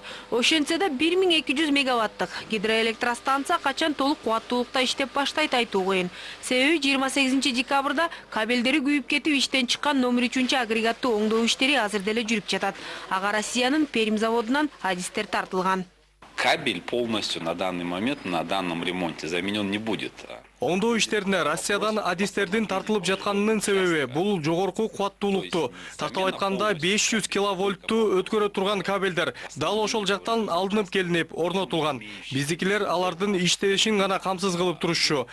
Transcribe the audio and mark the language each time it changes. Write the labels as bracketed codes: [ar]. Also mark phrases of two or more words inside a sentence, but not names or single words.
[ky] Ошентсе да 1200 мегаваттык гидроэлектростанция качан толук кубаттуулукта иштеп баштайт айтуу кыйын. Себеби 28 декабрда кабелдери күйүп кетип иштен чыккан номер 3 агрегатты оңдоо иштери азыр деле жүрүп жатат. Ага Россиянын Пермь заводунан адистер тартылган. [ru] Кабель полностью на данный момент на данном ремонте заменен не будет. [ky] Оңдоо иштерине Россиядан адистердин тартылып жатканынын себеби бул жогорку кубаттуулукту, тактап айтканда 500 киловольтту өткөрө турган кабелдер дал ошол жактан алынып келинип орнотулган. Биздикилер алардын иштешин гана камсыз кылып турушчу.